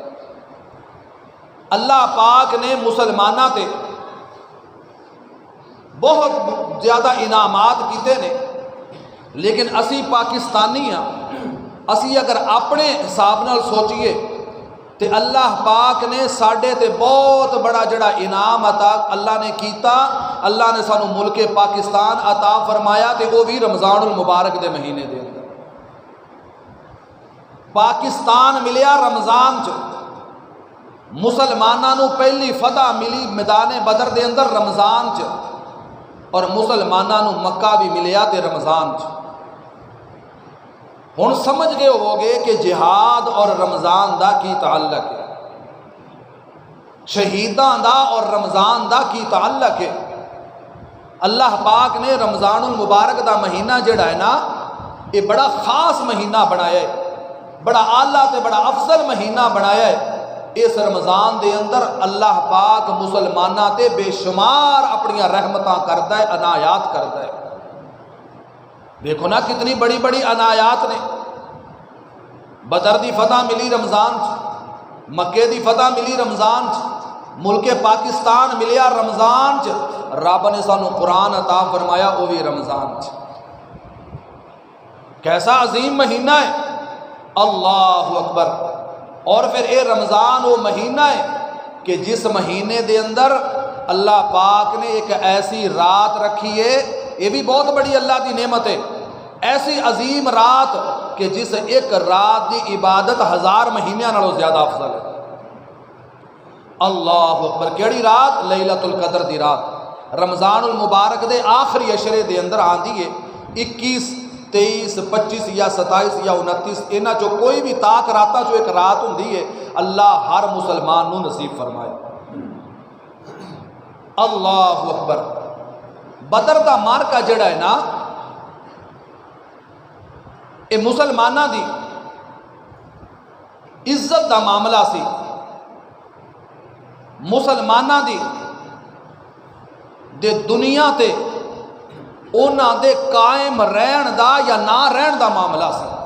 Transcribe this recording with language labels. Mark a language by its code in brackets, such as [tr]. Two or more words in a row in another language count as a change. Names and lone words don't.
[pa] اللہ پاک نے مسلماناں تے بہت زیادہ انعامات کیتے نے، لیکن اسی پاکستانی ہاں، اسی اگر اپنے حساب نال سوچیے تے اللہ پاک نے ساڈے تے بہت بڑا جڑا انعام عطا اللہ نے کیتا، اللہ نے سانو ملک پاکستان عطا فرمایا، تے وہ بھی رمضان المبارک دے مہینے دے اندر۔ پاکستان ملیا رمضان چ، مسلماناں نو پہلی فتح ملی میدان بدر دے اندر رمضان چ، اور مسلماناں نو مکہ بھی ملیا تے رمضان چ۔ ہن سمجھ گئے ہو گے کہ جہاد اور رمضان دا کی تعلق ہے، شہیداں دا اور رمضان دا کی تعلق ہے۔ اللہ پاک نے رمضان المبارک دا مہینہ جڑا ہے نا، یہ بڑا خاص مہینہ بنایا ہے، بڑا اعلیٰ تے بڑا افضل مہینہ بنایا ہے۔ اس رمضان دے اندر اللہ پاک مسلماناں تے بے شمار اپنیاں رحمتاں کردا ہے، عنایات کردا ہے۔ دیکھو نا کتنی بڑی بڑی عنایات نے۔ بدر دی فتح ملی رمضان چ، مکے دی فتح ملی رمضان چ، ملک پاکستان ملیا رمضان چ، رب نے سانو قرآن عطا فرمایا وہ بھی رمضان چ۔ کیسا عظیم مہینہ ہے، اللہ اکبر۔ اور پھر اے رمضان وہ مہینہ ہے کہ جس مہینے دے اندر اللہ پاک نے ایک ایسی رات رکھی ہے، یہ بھی بہت بڑی اللہ دی نعمت ہے، ایسی عظیم رات کہ جس ایک رات دی عبادت 1000 مہینیاں نالوں زیادہ افضل ہے۔ اللہ اکبر۔ کیڑی رات؟ لیلۃ القدر دی رات، رمضان المبارک دے آخری عشرے دے اندر آندی ہے۔ 21 23 25 یا 27 یا 29 انہاں چو کوئی بھی تاک راتاں چو ایک رات ہوندی ہے، اللہ ہر مسلمان نو نصیب فرمائے۔ اللہ اکبر۔ بدر دا مارکا جڑا ہے نا، یہ مسلماناں دی عزت دا معاملہ سی، مسلماناں دی دے دنیا تے انہاں دے قائم رہن دا یا نہ رہن دا معاملہ سی۔